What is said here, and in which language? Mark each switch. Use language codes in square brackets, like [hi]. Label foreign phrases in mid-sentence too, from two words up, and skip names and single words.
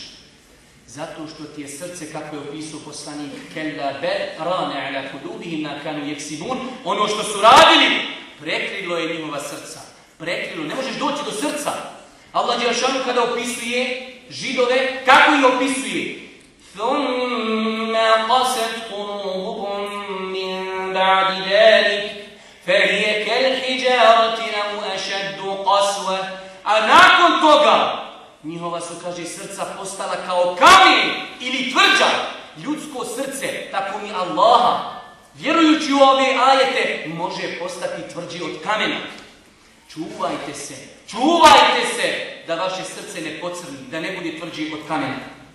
[bs] Zato što ti je srce, kako je opisao poslanik, [ar] كلا بل ران على قلوبهم ما كانوا يكسبون, [bs] ono što su radili, prekrilo je njihova srca. Prekrilo, ne možeš doći do srca. Allah dželešanu kada opisuje Židove, kako ih opisuje? [ar] ثُمَّ قَسَتْ قُلُوبُهُمْ مِنْ بَعْدِ ذَلِكَ فَهِيَ كَالْحِجَارَةِ أَوْ أَشَدُّ قَسْوَةً. [bs] A nakon toga njihova su, kaže, srca postala kao kamen ili tvrđa. Ljudsko srce, tako mi Allaha, vjerujući u ove ajete, može postati tvrđi od kamena. Čuvajte se da vaše srce ne pocrni, da ne bude tvrđi od kamena.